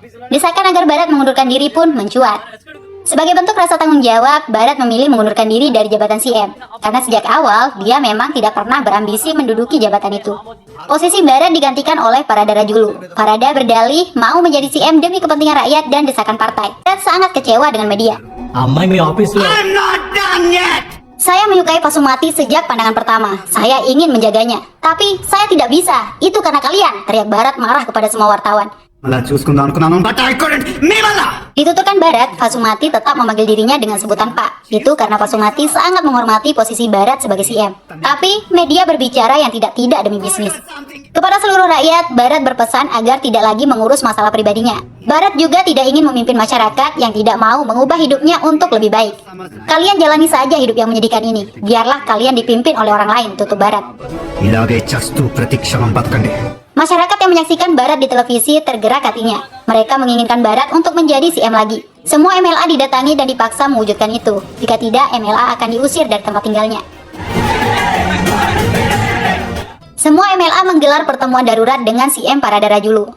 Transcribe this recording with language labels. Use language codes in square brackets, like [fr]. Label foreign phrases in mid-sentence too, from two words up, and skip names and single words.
[id] Desakan agar Barat mengundurkan diri pun mencuat. Sebagai bentuk rasa tanggung jawab, Barat memilih mengundurkan diri dari jabatan CM. Karena sejak awal, dia memang tidak pernah berambisi menduduki jabatan itu. Posisi Barat digantikan oleh Farada Rajulu. Farada berdalih mau menjadi CM demi kepentingan rakyat dan desakan partai. Barat sangat kecewa dengan media. [en] I'm not done yet. [id] Saya menyukai Pasumati sejak pandangan pertama. Saya ingin menjaganya. Tapi saya tidak bisa. Itu karena kalian, teriak Barat marah kepada semua wartawan. [te] అలా చూసుకుందాం అనుకున్నాను [en] but I couldn't [te] మీ వల్ల. [id] Dituturkan Barat, Pasumati tetap memanggil dirinya dengan sebutan Pak. Itu karena Pasumati sangat menghormati posisi Barat sebagai CM. Tapi media berbicara yang tidak demi bisnis. Kepada seluruh rakyat, Barat berpesan agar tidak lagi mengurus masalah pribadinya. Barat juga tidak ingin memimpin masyarakat yang tidak mau mengubah hidupnya untuk lebih baik. Kalian jalani saja hidup yang menyedihkan ini. Biarlah kalian dipimpin oleh orang lain, tutup Barat. [te] ఇలాగే చేస్తూ ప్రతిక్షణం బతకండి. [id] Masyarakat yang menyaksikan Barat di televisi tergerak hatinya. Mereka menginginkan Barat untuk menjadi CM lagi. Semua MLA didatangi dan dipaksa mewujudkan itu. Jika tidak, MLA akan diusir dari tempat tinggalnya. Semua MLA menggelar pertemuan darurat dengan CM Parada Rajulu.